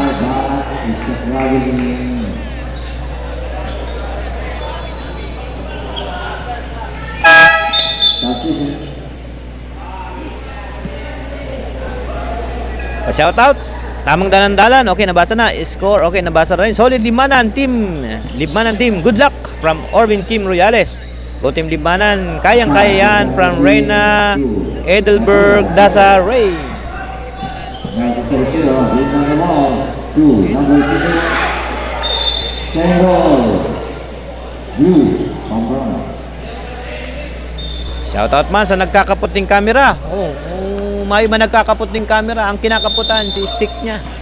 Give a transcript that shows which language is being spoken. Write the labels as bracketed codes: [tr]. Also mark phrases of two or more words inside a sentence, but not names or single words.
[tl] Pa-shoutout. Tamang dalan-dalan. Okay, nabasa na. Score. Okay, nabasa na rin. [en] Solid Libmanan team. Libmanan team. Good luck from Orvin Kim Royales. Go Team Libmanan. [tl] Kayang-kaya yan from Reyna Edelberg Dasa Ray. [bik] Shoutout man sa nagkakapot ng camera. May man nagkakapot ng camera. Ang kinakaputan si stick niya.